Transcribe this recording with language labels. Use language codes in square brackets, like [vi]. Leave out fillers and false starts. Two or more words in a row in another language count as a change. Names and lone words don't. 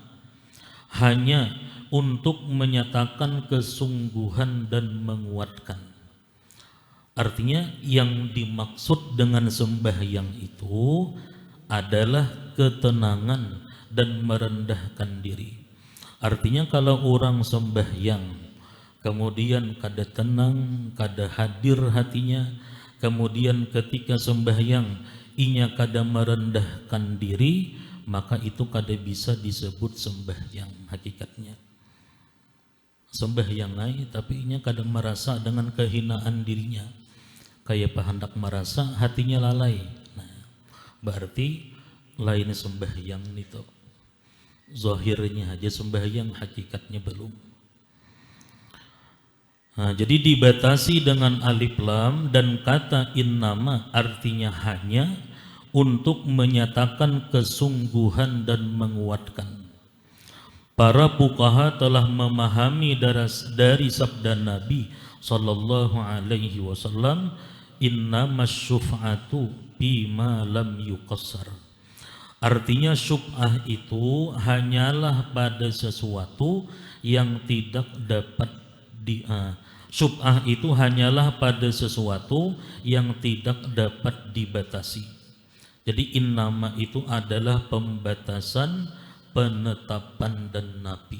[id] Hanya untuk menyatakan kesungguhan dan menguatkan. Artinya yang dimaksud dengan sembahyang itu adalah ketenangan dan merendahkan diri. [bjn] Artinya kalau orang sembahyang, kemudian kada tenang, kada hadir hatinya, kemudian ketika sembahyang inya kada merendahkan diri, maka itu kada bisa disebut sembahyang hakikatnya. Sembahyang ai tapi inya kadang merasa dengan kehinaan dirinya, kayak hendak merasa hatinya lalai. Nah, berarti lain sembahyang itu. [id] Zahirnya aja sembahyang, hakikatnya belum. Nah, jadi dibatasi dengan alif lam dan kata innama artinya hanya untuk menyatakan kesungguhan dan menguatkan. Para fuqaha telah memahami dari sabda Nabi [ar] صلى الله عليه وسلم, إنما الشفعة بما لم يقسم. [id] Artinya syubhah itu hanyalah pada sesuatu yang tidak dapat syubhah itu hanyalah pada sesuatu yang tidak dapat dibatasi. Jadi innama itu adalah pembatasan, penetapan dan nafi.